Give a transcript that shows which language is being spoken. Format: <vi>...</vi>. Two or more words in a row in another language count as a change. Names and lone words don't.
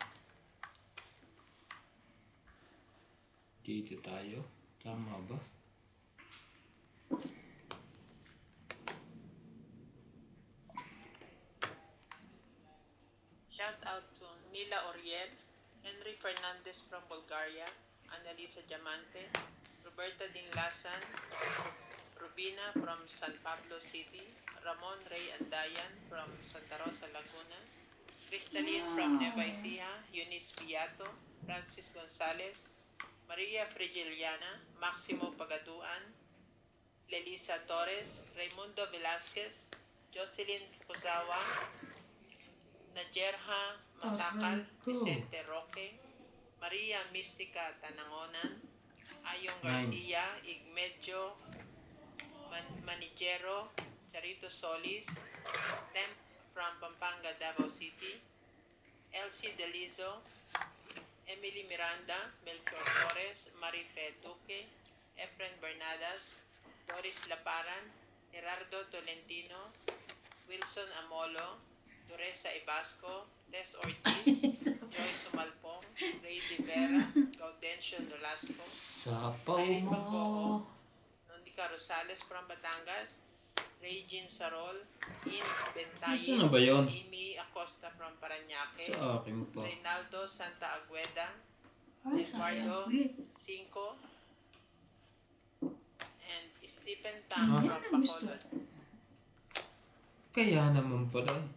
<tl>Dito tayo. Tama ba?</tl> <en>Shout out to Nila Oriel, Henry Fernandez from Bulgaria, Annalisa Diamante, Roberta Dinglasan, Rubina from San Pablo City, Ramon Ray Andayan from Santa Rosa, Laguna, Crystalline from Nueva Ecija, Eunice Piato, Francis Gonzalez, Maria Frigiliana, Maximo Pagaduan, Lelisa Torres, Raimundo Velasquez, Jocelyn Fukuzawa, Najerha Masakal,</en> <tl>Aray ko. Vicente Roque, Maria Mistica Tanangonan, Ayong Nine. Garcia, Igmedio Manigero, Charito Solis, Stemp from Pampanga, Davao City, Elsie Delizo, Emily Miranda, Melchor Torres, Marife Duque, Efren Bernadas, Doris Laparan, Gerardo Tolentino, Wilson Amolo, Doresa Ibasco, Tess Ortiz, Joy Sumalpong, Ray De Vera, Gaudencio Nolasco, Sapaw Irene mo. Magoo, Nondika Rosales from Batangas, Regine Sarol, In Bentaye, Saan na ba yun? Amy Acosta from Parañaque, Sa akin pa. Reynaldo Santa Agueda, Ay, Eduardo sayang. Wait. Cinco, and Stephen Ah. Tang Yan from ang gusto. Bacolod. Kaya naman pala.</tl>